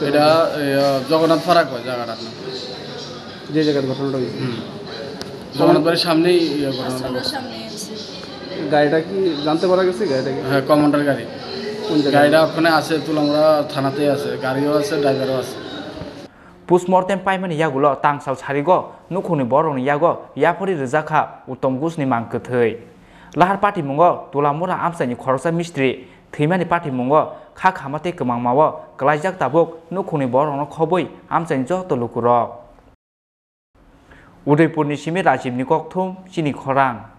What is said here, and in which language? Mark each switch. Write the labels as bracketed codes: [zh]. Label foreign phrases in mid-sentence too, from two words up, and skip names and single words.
[bn] এটা জগন্নাথ ফারাক হয় জায়গাটা যে জায়গার ঘটনাটা হয়েছে জগন্নাথ বাড়ির সামনেই ঘটনাটা গাড়িটা কি জানতে পারা গেছে গাড়িটা হ্যাঁ কমান্ডার গাড়ি গাড়িটা ওখানে আছে তুলামুড়া থানাতেই আছে গাড়িও আছে ড্রাইভারও আছে [trp] पोस्टमर्टेम पाइमानि यागुलो तांसाव सारिगो नुखुनि बरंनि यागो याफोरि रजाखा उत्तम घोषनि मांकथै लाहार पार्टी मुंगो तुलामुरा आमसानि खरसा मिस्ट्रि थैमानि पार्टी मुंगो खा खामाते कमांमावो क्लाइजाक ताबुक नुखुनि बरंनो खबै आमसानि जतो लुकुरक उदयपुरनि सिमे राजीवनि ककथुम चिनी खरां